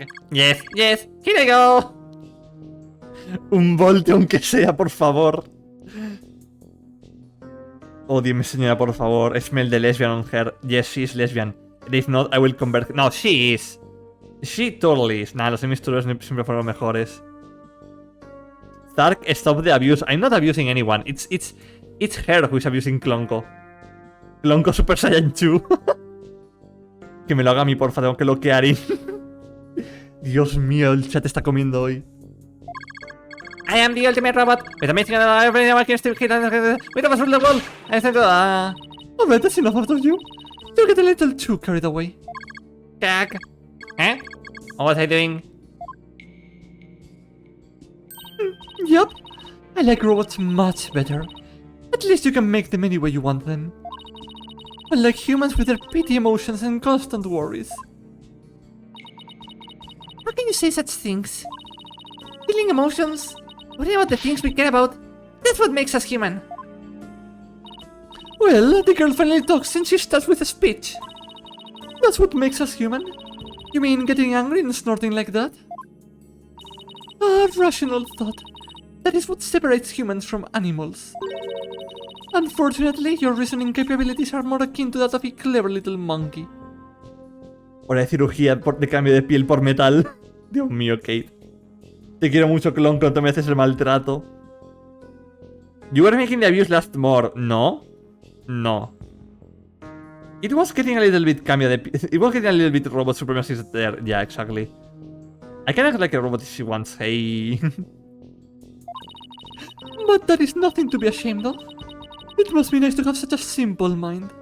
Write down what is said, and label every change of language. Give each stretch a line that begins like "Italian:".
English: Yes, yes, here I go.
Spanish: Un volte aunque sea, por favor. Oh, dime señora, por favor.
English: Smell the lesbian on her. Yes, she is lesbian. And if not, I will convert. No, she is. She totally is.
Spanish: Nah, los emisores siempre fueron mejores.
English: Zark, stop the abuse. I'm not abusing anyone. It's her who is abusing Clonco.
Spanish: Clonco Super Saiyan 2. Que me lo haga a mí, porfa. Tengo que bloquear y... Dios mío, el chat está comiendo hoy.
English: I am the ultimate robot. With a missing everything I can still hit with a through the wall. I said, Alright, that's enough out of you. You get a little too carried away. Tag. Huh? What was I doing? Yep. I like robots much better. At least you can make them any way you want them. Unlike humans with their petty emotions and constant worries. How can you say such things? Feeling emotions? Worrying about the things we care about? That's what makes us human. Well, the girl finally talks and she starts with a speech. That's what makes us human. You mean getting angry and snorting like that? A rational thought. That is what separates humans from animals. Unfortunately, your reasoning capabilities are more akin to that of a clever little monkey.
Spanish: Hora de cirugía de cambio de piel por metal. Dios mío, Kate. Te quiero mucho, clon, cuando me haces el maltrato.
English: You were making the abuse last more. No. No. It was getting a little bit
Spanish: cambio de...
English: It was getting a little bit robot supremacy there. Yeah, exactly. I can act like a robot if she wants. Hey. But that is nothing to be ashamed of. It must be nice to have such a simple mind.